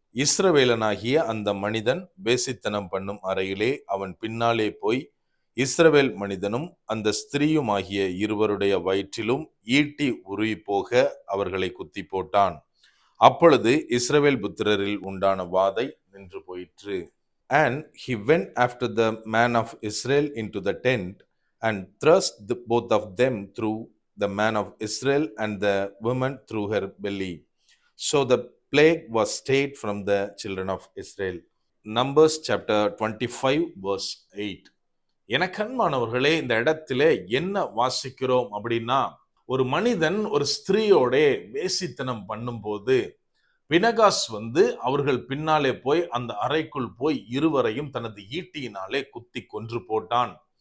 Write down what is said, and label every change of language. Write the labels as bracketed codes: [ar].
[ta] இஸ்ரவேலனாகிய அந்த மனிதன் வேசித்தனம் பண்ணும் அறையிலே அவன் பின்னாலே போய் இஸ்ரவேல் மனிதனும் அந்த ஸ்திரீயுமாகிய இருவருடைய வயிற்றிலும் ஈட்டி உருவி போக அவர்களை குத்தி போட்டான். அப்பொழுது இஸ்ரவேல் புத்திரரில் உண்டான வாதை நின்று போயிற்று. [en] And he went after the man of Israel into the tent and thrust both of them through, the man of Israel and the woman through her belly. So the plague was stayed from the children of Israel. Numbers chapter 25 verse 8. [ta] எனக்கன்பானவர்களே, இந்த இடத்திலே என்ன வாசிக்கிறோம் அப்படின்னா, ஒரு மனிதன் ஒரு ஸ்திரீயோட வேசித்தனம் பண்ணும்போது பினகாஸ் அவர்கள் பின்னாலே போய் அந்த அறைக்குள் போய் இருவரையும் தனது ஈட்டியினாலே குத்தி கொன்று போட்டான்.